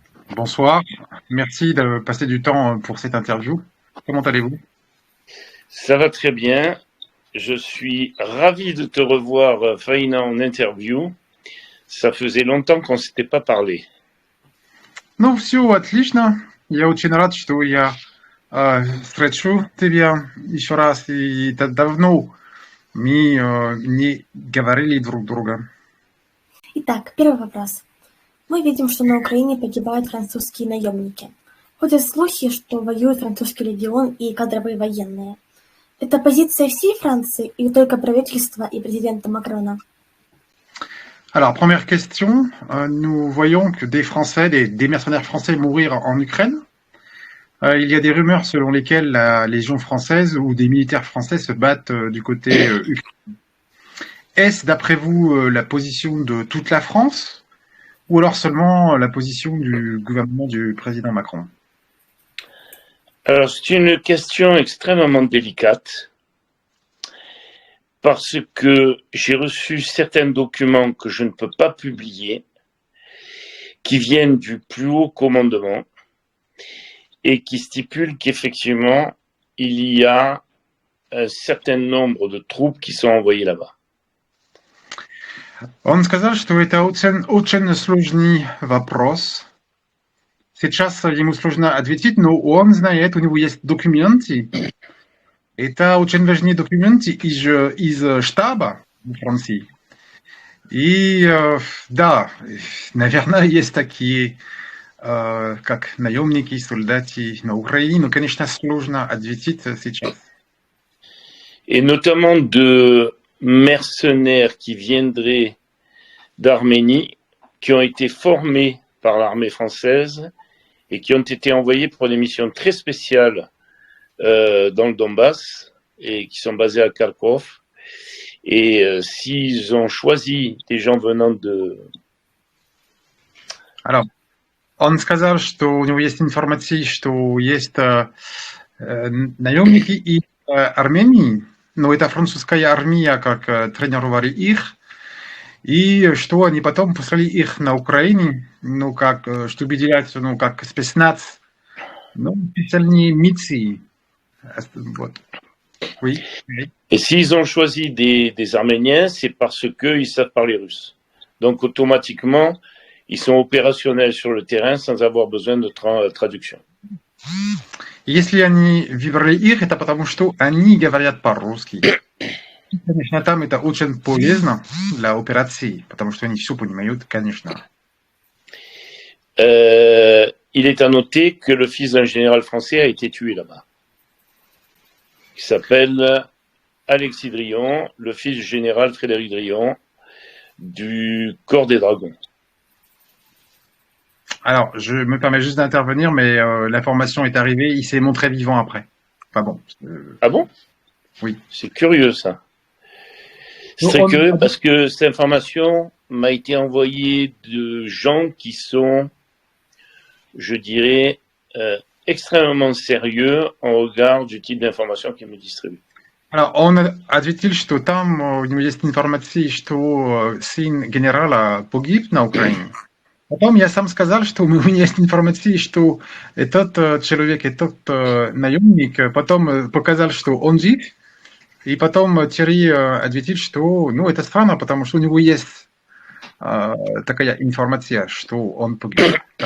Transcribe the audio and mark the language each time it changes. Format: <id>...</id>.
<fr>Bonsoir, merci de passer du temps pour cette interview. Comment allez-vous? Ça va très bien. Je suis ravi de te revoir, Faïna, en interview. Ça faisait longtemps qu'on ne s'était pas parlé.</fr> <ru>Ну, все отлично. Я очень рад, что я встречу тебя еще раз. И давно мы не говорили друг друга. Итак, первый вопрос. Мы видим, что на Украине погибают французские наемники. Ходят слухи, что воюет французский легион и кадровые военные. Это позиция всей Франции или только правительства и президента Макрона?</ru> <fr>Alors, première question, nous voyons que des Français, des mercenaires français mourir en Ukraine. Il y a des rumeurs selon lesquelles la Légion française ou des militaires français se battent du côté ukrainien. Est-ce, d'après vous, la position de toute la France ou alors seulement la position du gouvernement du président Macron? Alors, c'est une question extrêmement délicate parce que j'ai reçu certains documents que je ne peux pas publier qui viennent du plus haut commandement et qui stipulent qu'effectivement, il y a un certain nombre de troupes qui sont envoyées là-bas.</fr> <ru>Он сказал, что это очень сложный вопрос. Сейчас ему сложно ответить, но он знает, у него есть документы. Это очень важные документы из штаба Франции. И да, наверное, есть такие, как наемники, солдаты на Украине, но, конечно, сложно ответить сейчас.</ru> <fr>Et notamment de mercenaires qui viendraient d'Arménie, qui ont été formés par l'armée française et qui ont été envoyés pour des missions très spéciales dans le Donbass et qui sont basés à Kharkov. Et s'ils ont choisi des gens venant de... Alors,</fr> <ru>он сказал, что у него есть информация, что есть наемники из Армении, но это французская армия, как тренировали их, и что они потом послали их на Украину, ну, как, чтобы делать, ну, как спецназ, ну, специальные миссии. Вот.</ru> <fr>Oui. Et s'ils ont choisi des Arméniens, c'est parce qu'ils savent parler russe. Donc, automatiquement, ils sont opérationnels sur le terrain sans avoir besoin de traduction. Если они выбрали их, это потому, что они говорят по-русски. Конечно, там это очень полезно для операции, потому что они все понимают, конечно. Il est à noter que le fils d'un général français a été tué là-bas. Il s'appelle Alexis Drion, le fils du général Frédéric Drion du corps des dragons. Alors, je me permets juste d'intervenir, mais l'information est arrivée, il s'est montré vivant après. Enfin bon. Ah bon? Oui. C'est curieux ça. C'est très curieux parce que cette information m'a été envoyée de gens qui sont, je dirais, extrêmement sérieux en regard du type d'information qu'ils me distribuent. Alors,</fr> <ru>он ответил, что там у него есть информация, что сын генерала погиб на Украине. Потом я сам сказал, что у меня есть информация, что этот человек, этот наемник, потом показал, что он жив, и потом Терри ответил, что ну, это странно, потому что у него есть такая информация, что он погиб.</ru>